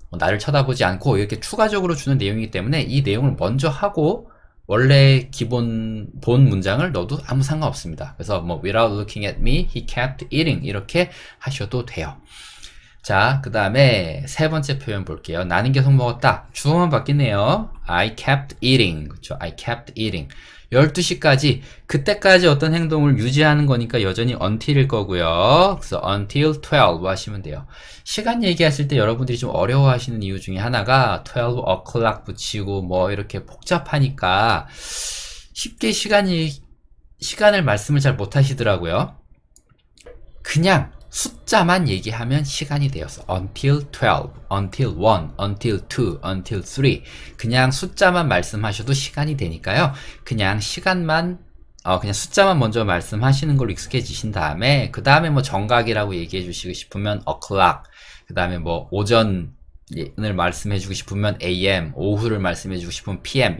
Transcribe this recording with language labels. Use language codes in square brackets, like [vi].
[ko] 나를 쳐다보지 않고 이렇게 추가적으로 주는 내용이기 때문에 이 내용을 먼저 하고 원래 기본 본 문장을 넣어도 아무 상관없습니다. 그래서 뭐 [en] without looking at me, he kept eating [ko] 이렇게 하셔도 돼요. 자, 그 다음에 세 번째 표현 볼게요. 나는 계속 먹었다. 주어만 바뀌네요. [en] I kept eating. [ko] 그쵸? I kept eating. 12시까지, 그때까지 어떤 행동을 유지하는 거니까 여전히 until일 거고요. 그래서 [en] until 12 [ko] 하시면 돼요. 시간 얘기하실 때 여러분들이 좀 어려워하시는 이유 중에 하나가 12 o'clock 붙이고 뭐 이렇게 복잡하니까 쉽게 시간을 말씀을 잘 못하시더라고요. 그냥 숫자만 얘기하면 시간이 되었어. [en] until 12, until 1, until 2, until 3. [ko] 그냥 숫자만 말씀하셔도 시간이 되니까요. 그냥 시간만, 그냥 숫자만 먼저 말씀하시는 걸로 익숙해지신 다음에, 그 다음에 뭐 정각이라고 얘기해 주시고 싶으면 o'clock. 그 다음에 뭐 오전을 말씀해 주고 싶으면 AM, 오후를 말씀해 주고 싶으면 PM.